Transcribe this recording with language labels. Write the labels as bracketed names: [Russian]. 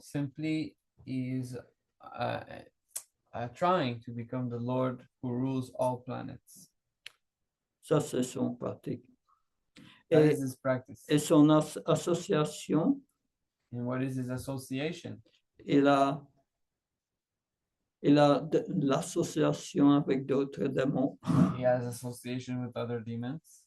[English] simply is trying to become the Lord who rules all planets. [French] Ça, c'est son pratique. [English] That [French] Et, [English] is his practice. [French] et son association, [English] And what is his association? [French] il a l'association avec d'autres démons [English] He has association with other demons